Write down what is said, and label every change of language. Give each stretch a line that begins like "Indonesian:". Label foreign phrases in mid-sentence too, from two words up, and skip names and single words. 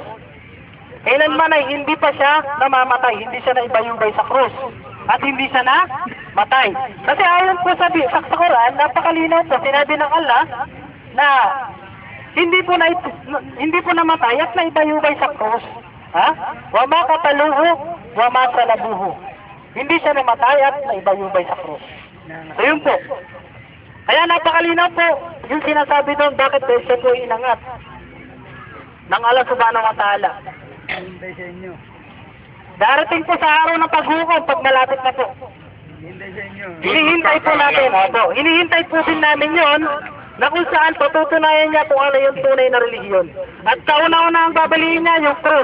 Filipino: Kailanman ay hindi pa siya namamatay, hindi siya naibayubay sa krus. At hindi siya na matay. Kasi ayon po sa Quran, napakalinaw po, sinabi ng Allah na hindi po namatay at naibayubay sa krus. Ha?
Arabic: وما قتلوه وما صلبوه.
Filipino: Hindi siya namatay at naibayubay sa krus. So yun po. Kaya napakalinaw po yung sinasabi doon, bakit siya po inangat ng Allah
Arabic: سبحانه وتعالى.
Filipino: Darating po sa araw ng paghukom pag malapit na po. Hinihintay po natin. Opo. Hinihintay po din namin yon na kung saan patutunayan niya kung ano yung tunay na relihiyon. At kauna-una ang babaliin niya yung krus.